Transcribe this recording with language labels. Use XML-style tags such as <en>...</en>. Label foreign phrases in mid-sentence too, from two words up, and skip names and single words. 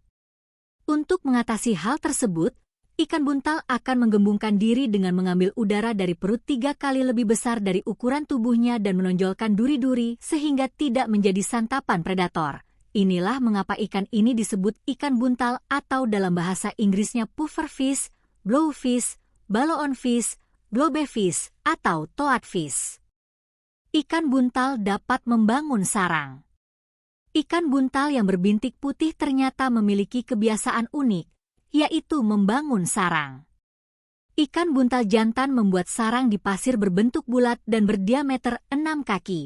<id>Untuk mengatasi hal tersebut, ikan buntal akan menggembungkan diri dengan mengambil udara dari perut 3 kali lebih besar dari ukuran tubuhnya dan menonjolkan duri-duri sehingga tidak menjadi santapan predator. Inilah mengapa ikan ini disebut ikan buntal atau dalam bahasa Inggrisnya</id> <en>pufferfish, blowfish, balloonfish, globefish,</en> <id>atau toadfish. Ikan buntal dapat membangun sarang. Ikan buntal yang berbintik putih ternyata memiliki kebiasaan unik, yaitu membangun sarang. Ikan buntal jantan membuat sarang di pasir berbentuk bulat dan berdiameter 6 kaki.</id>